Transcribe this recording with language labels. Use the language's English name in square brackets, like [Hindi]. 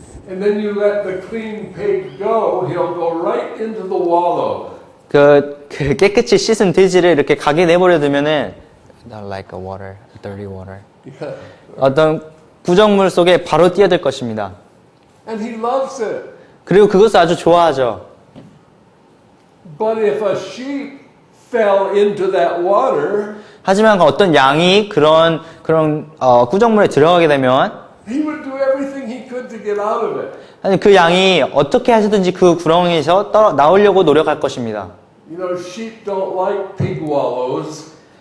[English] and then you let the clean pig go, he'll go right into the wallow. [Korean] 그 깨끗이 씻은 돼지를 이렇게 가게 내버려 두면은, [English] like a water, dirty water. Yeah. [Korean] 어떤 부정물 속에 바로 뛰어들 것입니다. [English] And he loves it. [Korean] 그리고 그것을 아주 좋아하죠. [English] But if a sheep fell into that water, [Korean] 하지만 어떤 양이 그런 구정물에 들어가게 되면 [English] he would do everything he could to get out of it. [Korean] 아니 그 양이 어떻게 하시든지 그 구렁이에서 나오려고 노력할 것입니다. [English] You know, sheep don't like pig wallows.